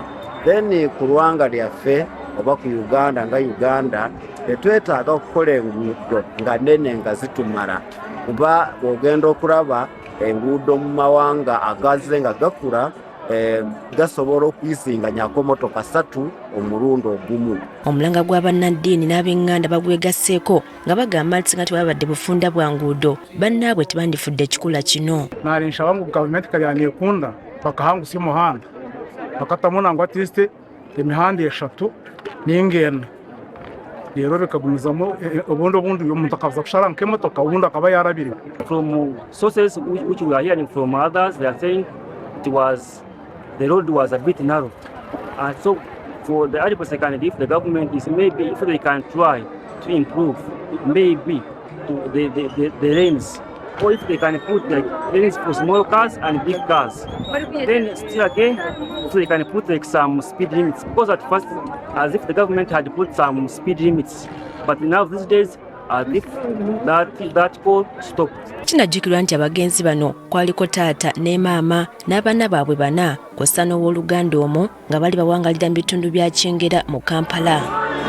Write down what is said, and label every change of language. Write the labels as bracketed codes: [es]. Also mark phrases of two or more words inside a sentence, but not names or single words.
[lg] Then ku lwanga lyaffe oba ku Uganda nga Uganda twetaaga okukola enguudo nga nnene nga zitumala, kuba ogenda okulaba enguudo mu mawanga agaze nga gakula gasobola okuyisinganyako motoka 3 omulundi ogumu. Omulanga gwa bannaddiini n'ab'Enganda bagwegasseeko nga bagamba nti singa tebabadde bufunda bwa nguudo bannaabwe tebandifudde ekikula kino. [nyn] Narinsha wangu gavumenti kalyanekunda bakahangusa umuhanda bakatamu nangwa atiste emihanda 3 n'ingendo rero bikagumizamo ubundi umuntu akaza kushara nk'emotoka ubundi akaba yarabiriwe. [en] From sources which we are hearing from others, they are saying the road was a bit narrow, and so for the articles if the government is maybe if they can try to improve maybe to the lanes, or if they can put like lanes for small cars and big cars, then still again if they can put like some speed limits, because at first as if the government had put some speed limits, but now these days as if that call stopped. [lg] Kinajjukirwa nti abagenzi bano kwaliko taata ne maama n'abaana baabwe 4 kw'ossa n'owooluganda omu nga bali bawangalira mu bitundu bya Kyengera mu Kampala.